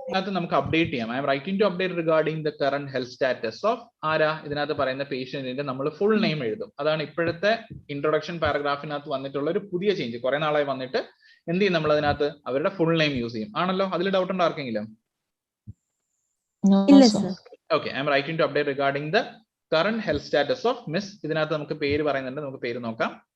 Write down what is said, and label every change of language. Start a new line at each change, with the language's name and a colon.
Malayalam: ഇതിനകത്ത് നമുക്ക് അപ്ഡേറ്റ് ചെയ്യാം.
English: I'm writing to update regarding the current health status of
Malayalam: ആരാ, ഇതിനകത്ത് പറയുന്ന പേഷ്യന്റിന്റെ നമ്മൾ ഫുൾ നെയിം എഴുതും. അതാണ് ഇപ്പോഴത്തെ ഇൻട്രൊഡക്ഷൻ പാരഗ്രാഫിനകത്ത് വന്നിട്ടുള്ള ഒരു പുതിയ ചേഞ്ച്. കുറെ നാളായി വന്നിട്ട് എന്ത് ചെയ്യും, നമ്മൾ അതിനകത്ത് അവരുടെ ഫുൾ നെയിം യൂസ് ചെയ്യും. ആണല്ലോ, അതിൽ ഡൗട്ട് ഉണ്ടോ ആർക്കെങ്കിലും? ഇല്ല sir.
English: Okay, I am writing to update regarding the current health status of Miss.
Malayalam: ഇതിനകത്ത് നമുക്ക് പേര് പറയുന്നുണ്ട്, നമുക്ക് പേര് നോക്കാം.